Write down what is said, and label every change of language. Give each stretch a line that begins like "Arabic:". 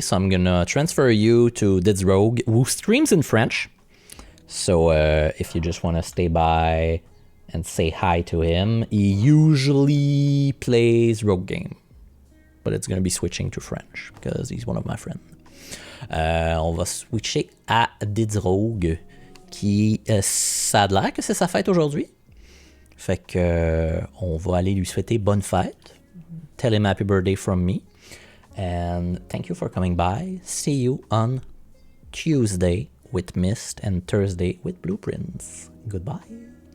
English: So I'm gonna transfer you to Did's Rogue, who streams in French. So if you just wanna stay by and say hi to him, he usually plays Rogue game. But it's gonna be switching to French because he's one of my friends.
French: On va switcher à Did's Rogue qui ça a l'air que c'est sa fête aujourd'hui. Fait que on va aller lui souhaiter bonne fête.
English: Tell him happy birthday from me. And thank you for coming by. See you on Tuesday with Mist and Thursday with Blueprints. Goodbye.